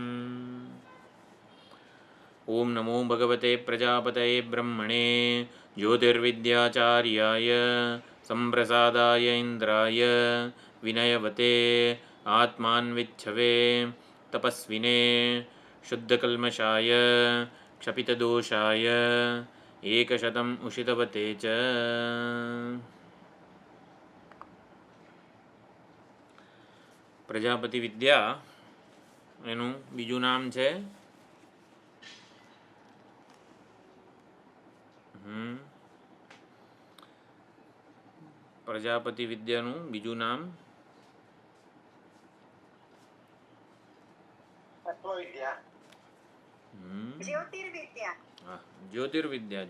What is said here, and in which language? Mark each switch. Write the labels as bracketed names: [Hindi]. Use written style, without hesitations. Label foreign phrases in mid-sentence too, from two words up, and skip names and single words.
[Sanskrit] ओम नमो भगवते प्रजापतये ब्रह्मणे ज्योतिर्विद्याचार्याय संप्रसादाय इंद्राय विनयवते आत्मान्विच्छवे तपस्विने शुद्धकल्मषाय क्षपितदोषाय एकशतम् उषितवते च। [Gujarati] પ્રજાપતિ વિદ્યા એનું બીજું નામ છે પ્રજાપતિ વિદ્યાનું બીજું નામ જ્યોતિર્વિદ્યા.